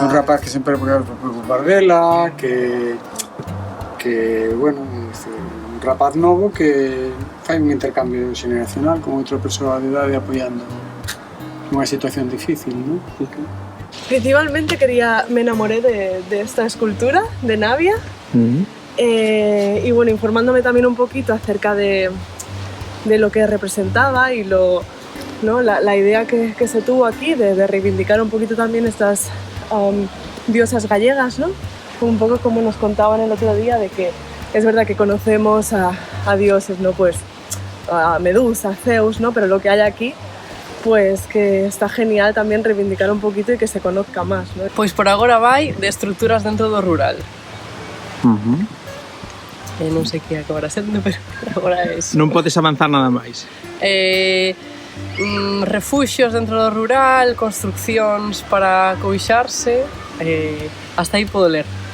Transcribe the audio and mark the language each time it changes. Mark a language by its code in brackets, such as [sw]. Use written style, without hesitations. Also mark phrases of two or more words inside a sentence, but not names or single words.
[gl] Un rapaz que sempre vai preocupar dela, que bueno, un rapaz novo que fai un intercambio xeneracional con outra persoa de idade apoiando nunha situación difícil, ¿no? [es] Principalmente me enamoré de esta escultura de Navia y bueno, informándome también un poquito acerca de lo que representaba y ¿no? la idea que se tuvo aquí de reivindicar un poquito también estas diosas gallegas, ¿no? Un poco como nos contaban el otro día de que es verdad que conocemos a dioses, ¿no? Pues a Medusa, a Zeus, ¿no? Pero lo que hay aquí pues que está genial [gl] tamén reivindicar un poquito e que se conozca máis, [es] ¿no? [gl] Pois por agora vai de estruturas dentro do rural. Non sei que acabará sendo, pero agora é eso. Non podes avanzar nada máis. Refuxios dentro do rural, construccións para coixarse, hasta aí podo ler.